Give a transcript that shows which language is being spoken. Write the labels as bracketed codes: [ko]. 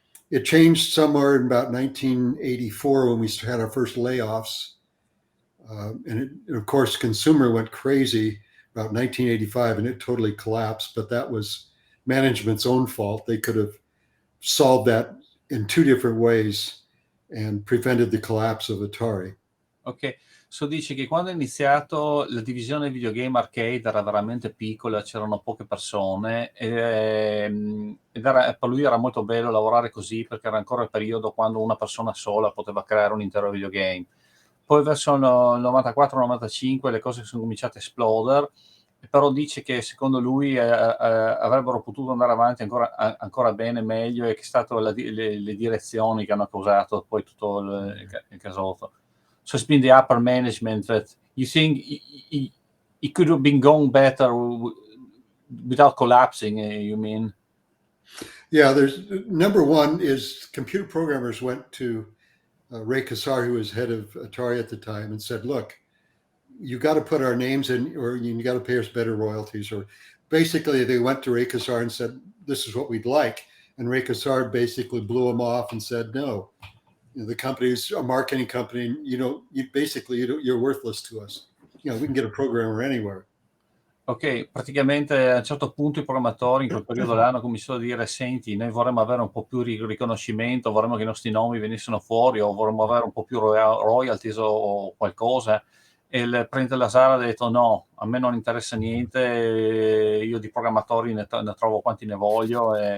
[en] It changed somewhere in about 1984 when we had our first layoffs. And of course, consumer went crazy about 1985 and it totally collapsed. But that was management's own fault. They could have solved that in two different ways and prevented the collapse of Atari. [it] Ok, dice che quando è iniziato la divisione videogame arcade era veramente piccola, c'erano poche persone ed per lui era molto bello lavorare così perché era ancora il periodo quando una persona sola poteva creare un intero videogame. Poi verso il 94-95 le cose sono cominciate a esplodere, però dice che secondo lui avrebbero potuto andare avanti ancora bene, meglio, e che è stato le direzioni che hanno causato poi tutto il casotto. [en] So it's been the upper management that you think it could have been going better without collapsing, you mean? Yeah, there's number one is computer programmers went to Ray Kassar, who was head of Atari at the time, and said, look, you got to put our names in, or you got to pay us better royalties. Or basically they went to Ray Kassar and said, this is what we'd like. And Ray Kassar basically blew them off and said, no, the company's a marketing company. You're worthless to us. We can get a programmer anywhere. [it] Ok, praticamente a un certo punto i programmatori in quel periodo là hanno cominciato a dire: senti, noi vorremmo avere un po' più riconoscimento, vorremmo che i nostri nomi venissero fuori, o vorremmo avere un po' più royalties o qualcosa. E il presidente Lazar ha detto: no, a me non interessa niente, io di programmatori ne trovo quanti ne voglio.